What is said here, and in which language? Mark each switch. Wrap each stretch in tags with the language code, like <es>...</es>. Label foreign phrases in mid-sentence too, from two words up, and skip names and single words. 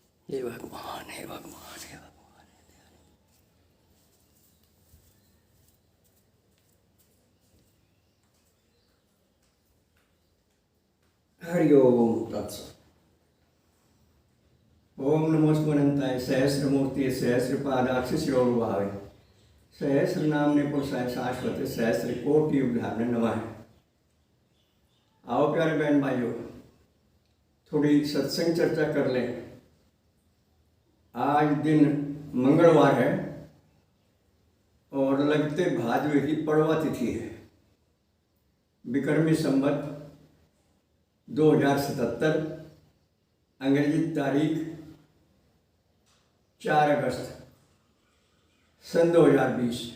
<hi>हे भगवान, हे भगवान, हे भगवान।</hi> <sa>हरि ओम तत्सत। ओम नमो स्मरंताय सहस्रमूर्ति सहस्रपादाक्ष शिरोभावे सहस्र नामने पुरुषाय शाश्वत सहस्र कोटि युगधारण नमः।</sa> <hi>आओ प्यारे बहन भाइयों, थोड़ी सत्संग चर्चा कर लें। आज दिन मंगलवार है और लगते भादवे की पड़वा तिथि है। विक्रमी संवत 2077, अंग्रेजी तारीख 4 अगस्त सन 2020।</hi>